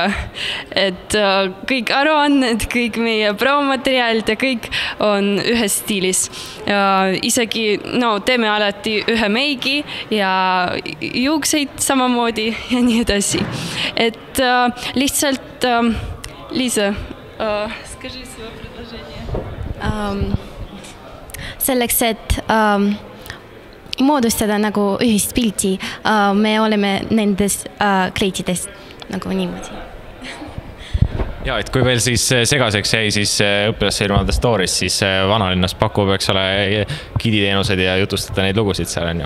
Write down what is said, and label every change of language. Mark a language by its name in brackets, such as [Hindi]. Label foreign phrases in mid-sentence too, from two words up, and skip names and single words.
[Estonian] Et kõik aruanned, kõik meie promomateriaalid ja kõik on ühes stiilis. Isegi teeme alati ühe meigi ja juukseid samamoodi ja nii edasi. Et lihtsalt, Liisa, [Russian] скажи свое предложение. [Estonian] Selleks, et moodustada nagu ühist pilti, me oleme nendes kleitides nagu niimoodi. Ja, et kui veel siis segaseks jäi, siis õpilasfirma The Stories, siis vanalinnas pakub, eks ole, giditeenused ja jutustada neid lugusid seal on ju.